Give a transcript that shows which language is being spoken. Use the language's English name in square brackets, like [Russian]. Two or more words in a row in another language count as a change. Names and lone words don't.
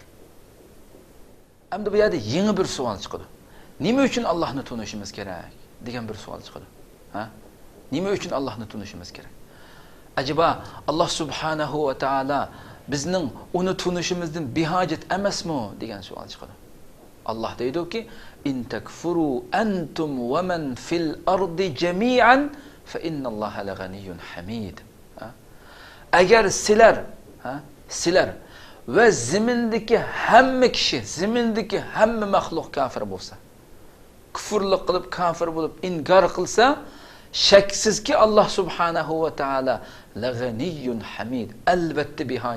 [Uzbek] Endi bu yerda yangi bir savol chiqadi. Nima uchun Allohni tunishimiz kerak degan bir savol chiqadi. Ha? Nima uchun Allohni tunishimiz kerak? Acaba Alloh [Arabic] سبحانه وتعالى [Uzbek] bizning uni tunishimizdan behojat emasmi degan savol chiqadi. [Arabic] Allah deydi-ki: "إن تكفروا أنتم ومن في الأرض جميعا فإن الله لغني حميد." [Uzbek] Agar sizlar va zimindagi hamma kishi, zimindagi hamma maxluq kafir bo'lsa, kufrlik qilib kafir bo'lib inkor qilsa, shaksizki Alloh [Arabic] سبحانه وتعالى لغني حميد, [Uzbek] albatta behojatdir.